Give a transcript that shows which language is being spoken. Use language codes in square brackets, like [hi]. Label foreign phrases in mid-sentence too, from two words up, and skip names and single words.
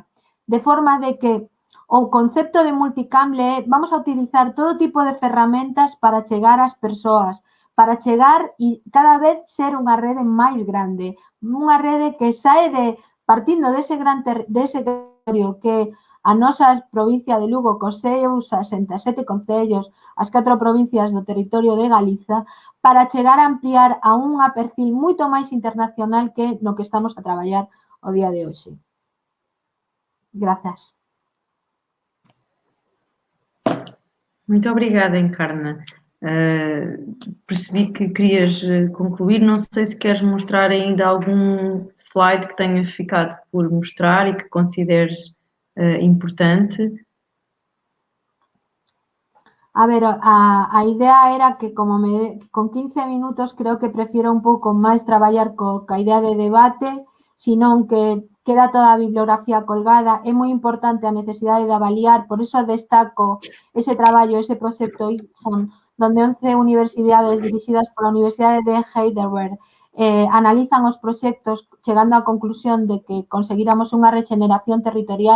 [gl] De forma de que o concepto de multicamle é vamos a utilizar todo tipo de ferramentas para chegar ás persoas, para chegar e cada vez ser unha rede máis grande, unha rede que sae partindo dese territorio que a nosa provincia de Lugo, cos seus 67 concellos, as 4 provincias do territorio de Galiza, para chegar a ampliar a unha perfil moito máis internacional que no que estamos a traballar o día de hoxe. Grazas. [pt] Muito obrigada, Encarna. Percebi que querias concluir. Não sei se queres mostrar ainda algum slide que tenha ficado por mostrar e que consideres importante. [gl] A ver, a idea era que con 15 minutos creo que prefiero un pouco máis traballar coa idea de debate, senón que queda toda a bibliografía colgada. É moi importante a necesidade de avaliar, por iso destaco ese traballo, ese proxecto IPSON, donde 11 universidades dirixidas pola Universidade de Heidelberg analizan os proxectos chegando á conclusión de que conseguiramos unha regeneración territorial.